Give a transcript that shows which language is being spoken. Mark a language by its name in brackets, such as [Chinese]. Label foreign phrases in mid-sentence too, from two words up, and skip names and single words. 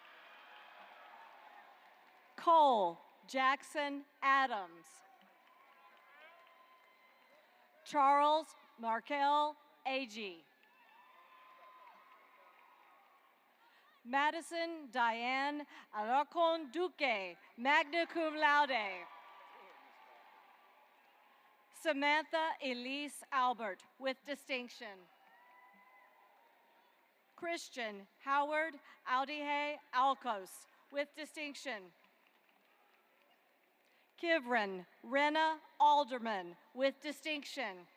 [English] Cole Jackson Adams. Charles Markel Agee. Madison Diane Alarcon Duque, [Latin] magna cum laude. [English] Samantha Elise Albert, with distinction. Christian Howard Audihe Alcos, with distinction. Kivran Rena Alderman, with distinction.